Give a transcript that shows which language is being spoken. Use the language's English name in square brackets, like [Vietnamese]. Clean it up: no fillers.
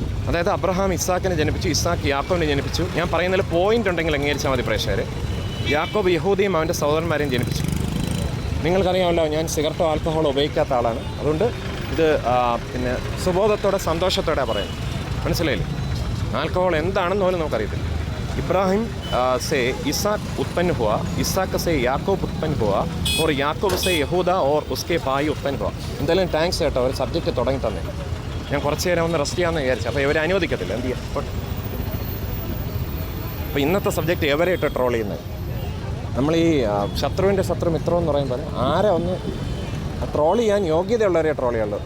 [Malayalam] അതായത് അബ്രഹാം ഇസാക്കിനെ ജനിപ്പിച്ചു, ഇസാക്ക് യാക്കോബിനെ ജനിപ്പിച്ചു. ഞാൻ പറയുന്നതിൽ പോയിൻ്റ് ഉണ്ടെങ്കിൽ അംഗീകരിച്ചാൽ മതി പ്രേക്ഷകർ. യാക്കോബ് യഹൂദയും അവൻ്റെ സഹോദരന്മാരെയും ജനിപ്പിച്ചു. നിങ്ങൾക്കറിയാമല്ലോ, ഞാൻ സിഗരറ്റോ ആൽക്കഹോളോ ഉപയോഗിക്കാത്ത ആളാണ്. അതുകൊണ്ട് ഇത് പിന്നെ സുബോധത്തോടെ സന്തോഷത്തോടെ പറയുന്നത്, മനസ്സിലായില്ലേ? ആൽക്കഹോൾ എന്താണെന്ന് പോലും നമുക്കറിയത്തില്ല. [Hindi] इब्राहिम से इसहाक उत्पन्न हुआ, इसहाक से याकूब उत्पन्न हुआ और याकूब से यहूदा और उसके भाई उत्पन्न हुआ. [Malayalam] എന്തായാലും താങ്ക്സ് കേട്ടോ, ഒരു സബ്ജക്റ്റ് തുടങ്ങി തന്നെ. ഞാൻ കുറച്ച് നേരം ഒന്ന് റെസ്റ്റ് ചെയ്യാമെന്ന് വിചാരിച്ചു. അപ്പോൾ ഇവരെ അനുവദിക്കത്തില്ല, എന്ത് ചെയ്യാം. അപ്പോൾ ഇന്നത്തെ സബ്ജക്റ്റ് എവരെ ഇട്ട് ട്രോൾ ചെയ്യുന്നത്. നമ്മൾ ഈ ശത്രുവിൻ്റെ ശത്രു മിത്രം എന്ന് പറയുമ്പോൾ ആരെ ഒന്ന് ട്രോൾ ചെയ്യാൻ യോഗ്യതയുള്ളവരെ ട്രോൾ ചെയ്യുള്ളൂ.